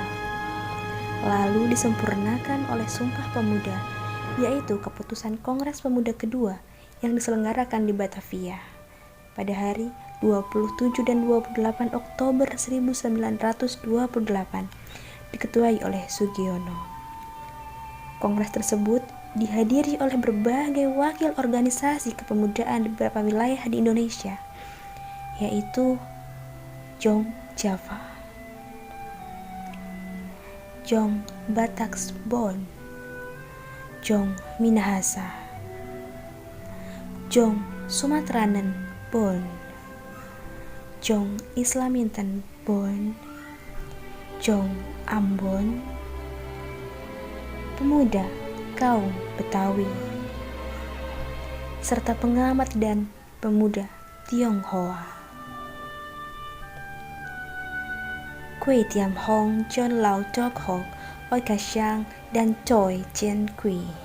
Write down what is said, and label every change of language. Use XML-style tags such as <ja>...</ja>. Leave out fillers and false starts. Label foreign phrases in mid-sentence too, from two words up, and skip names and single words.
<id>Lalu disempurnakan oleh Sumpah Pemuda, yaitu keputusan Kongres Pemuda kedua yang diselenggarakan di Batavia pada hari 27 dan 28 Oktober 1928 diketuai oleh Sugiono. Kongres tersebut dihadiri oleh berbagai wakil organisasi kepemudaan di beberapa wilayah di Indonesia, yaitu Jong Java, Jong Bataksbon, Jong Minahasa, Jong Sumatranen Bon, Jong Islaminten Bon, Jong Ambon, pemuda kaum Betawi, serta pengamat dan pemuda Tionghoa. Kui Tiam Hong, John Lau Tok Hong, Oi Kasyang, dan Choi Chen Kui.</id>